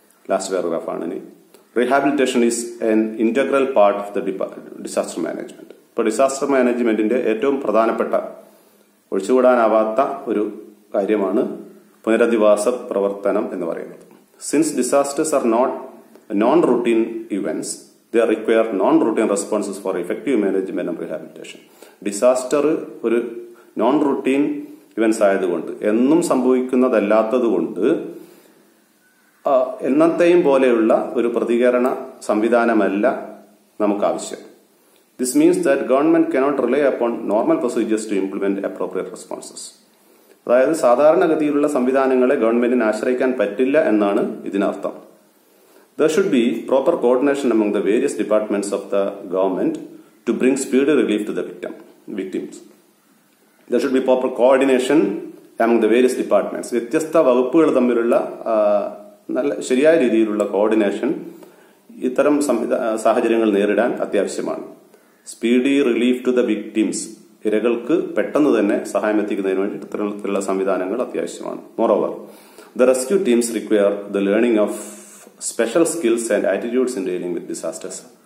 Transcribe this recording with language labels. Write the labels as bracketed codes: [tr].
[ml] Last പാരഗ്രാഫാണ് ഇനി. [en] Rehabilitation is an integral part of the disaster management. [ml] ഇപ്പോൾ disaster മാനേജ്മെന്റിന്റെ ഏറ്റവും പ്രധാനപ്പെട്ട, ഒഴിച്ചുകൂടാനാവാത്ത ഒരു കാര്യമാണ് പുനരധിവാസ പ്രവർത്തനം എന്ന് പറയുന്നത്. [en] Since disasters are not non routine events, they require non-routine responses for effective management and rehabilitation. [ml] Disaster ഒരു നോൺ റൂട്ടീൻ ഇവന്റ്സ് ആയതുകൊണ്ട്, എന്നും സംഭവിക്കുന്നതല്ലാത്തതുകൊണ്ട് എന്നത്തെയും പോലെയുള്ള ഒരു പ്രതികരണ സംവിധാനമല്ല നമുക്ക് ആവശ്യം. [en] This means that government cannot rely upon normal procedures to implement appropriate responses. [ml] അതായത് സാധാരണഗതിയിലുള്ള സംവിധാനങ്ങളെ ഗവൺമെന്റിന് ആശ്രയിക്കാൻ പറ്റില്ല എന്നാണ് ഇതിനർത്ഥം. [en] There should be proper coordination among the various departments of the government to bring speedy relief to the victims. There should be proper coordination among the various departments. [ml] വ്യത്യസ്ത വകുപ്പുകൾ തമ്മിലുള്ള നല്ല ശരിയായ രീതിയിലുള്ള കോർഡിനേഷൻ ഇത്തരം സാഹചര്യങ്ങൾ നേരിടാൻ അത്യാവശ്യമാണ്. [en] speedy relief to the victims, [ml] ഇരകൾക്ക് പെട്ടെന്ന് തന്നെ സഹായം എത്തിക്കുന്നതിന് വേണ്ടി ഇത്തരത്തിലുള്ള സംവിധാനങ്ങൾ അത്യാവശ്യമാണ്. [en] Moreover, the rescue teams require the learning of special skills and attitudes in dealing with disasters.